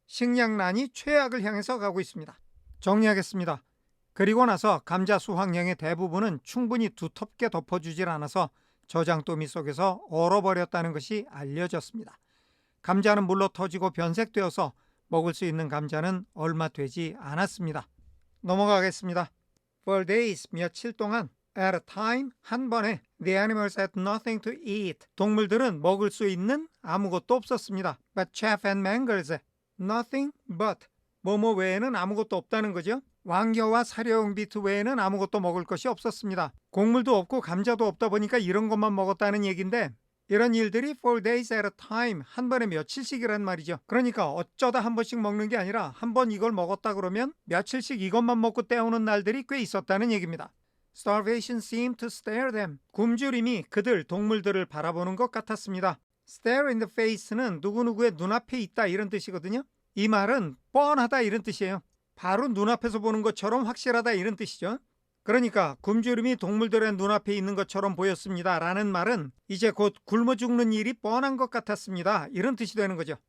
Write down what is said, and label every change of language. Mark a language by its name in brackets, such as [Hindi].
[Korean] 식량난이 최악을 향해서 가고 있습니다. 정리하겠습니다. 그리고 나서 감자 수확량의 대부분은 충분히 두텁게 덮어주질 않아서 저장더미 속에서 얼어버렸다는 것이 알려졌습니다. 감자는 물러 터지고 변색되어서 먹을 수 있는 감자는 얼마 되지 않았습니다. 넘어가겠습니다. [English] For days, [Korean] 며칠 동안, [English] at a time, [Korean] 한 번에, [English] the animals had nothing to eat. [Korean] 동물들은 먹을 수 있는 아무것도 없었습니다. [English] But chaff and mangers, nothing but. [Korean] 뭐뭐 외에는 아무것도 없다는 거죠. 왕겨와 사료용 비트 외에는 아무것도 먹을 것이 없었습니다. 곡물도 없고 감자도 없다 보니까 이런 것만 먹었다는 얘기인데 이런 일들이 [English] 4 days at a time, [Korean] 한 번에 며칠씩이란 말이죠. 그러니까 어쩌다 한 번씩 먹는 게 아니라 한 번 이걸 먹었다 그러면 며칠씩 이것만 먹고 때우는 날들이 꽤 있었다는 얘기입니다. [English] Starvation seemed to stare them. [Korean] 굶주림이 그들, 동물들을 바라보는 것 같았습니다. [English] Stare in the face [Korean] 는 누구누구의 눈앞에 있다 이런 뜻이거든요. 이 말은 뻔하다 이런 뜻이에요. 바로 눈앞에서 보는 것처럼 확실하다 이런 뜻이죠. 그러니까 굶주림이 동물들의 눈앞에 있는 것처럼 보였습니다 라는 말은 이제 곧 굶어 죽는 일이 뻔한 것 같았습니다 이런 뜻이 되는 거죠.